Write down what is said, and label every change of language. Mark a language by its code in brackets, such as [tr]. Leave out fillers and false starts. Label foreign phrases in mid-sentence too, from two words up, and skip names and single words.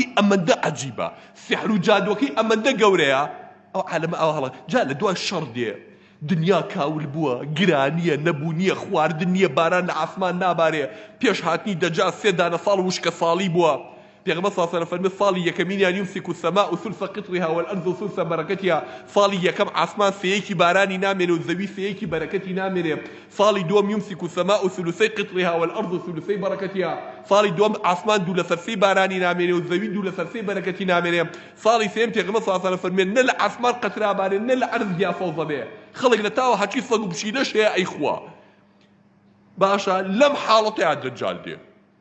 [ckb] ئەمەندە عەجیبە سحر و جادوەکەی ئەمەندە گەورەیە ئەو عالەمە ئەوە هەڵە جا لە دوای شەڕ دێ دنیا کاول بووە گرانیە نەبوونیە خواردن نییە باران لە ئاسمان نابارێ پێش هاتنی دەجا 3 دانە ساڵ وشکە ساڵی بووە پێغەمبەر [ar] صلی الله علیه و سلم [ckb] فەرمووی ساڵی یەکەمینیان [ar] یمسک السماء ثلث قطرها والأرض ثلث بركتها [ckb] ساڵی یەکەم ئاسمان سێیەکی بارانی نامێنێ و زەوی سێیەکی بەرەکەتی نامێنێ ساڵی دووەم [ar] یمسک السماء ثلثي قطرها والأرض ثلثي بركتها [ckb] ساڵی دووەم ئاسمان دوو لە سەرسەی بارانی نامێنێ و زەوی دوو لە سەرسەی بەرەکەتی نامێنێ ساڵی سێم پێغەمبەر صلی [ar] الله علیه و سلم [ckb] فەرمووی نە لە ئاسمان قەترا بارێ نە لە عەرز یافەوزە بێ خەڵک لە تاوە هەچی سەگ و پشیلەش هەیە ئەی خوا باشە لەم حاڵەتەیە دەجال